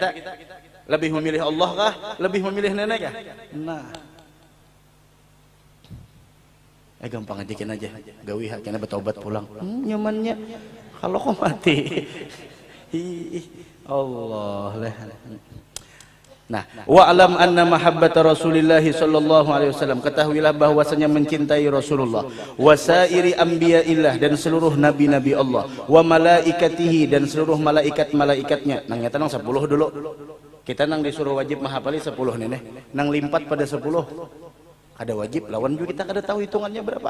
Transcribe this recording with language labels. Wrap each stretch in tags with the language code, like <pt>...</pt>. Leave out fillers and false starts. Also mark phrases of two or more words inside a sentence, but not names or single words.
<id>Lebih memilih Allah kah? Lebih memilih nenek kah?</id> <bjn>Nah, gampang ajakin aja, gawi haknya bertobat pulang. Nyamannya kalau kau mati.</bjn> <id>Allah lah. Nah,</id> <ar>واعلم أن محبة رسول الله صلى الله عليه وسلم,</ar> <id>ketahuilah bahwasanya mencintai Rasulullah,</id> <ar>وسائر أنبياء الله,</ar> <id>dan seluruh nabi-nabi Allah,</id> <ar>وملائكته,</ar> <id>dan seluruh malaikat-malaikatnya.</id> <bjn>Nang nyata nang 10 dulu. Kita nang disuruh wajib menghafali 10 nih, nang limpat pada 10. Ada wajib, lawan juga kita kada tahu hitungannya berapa.</bjn>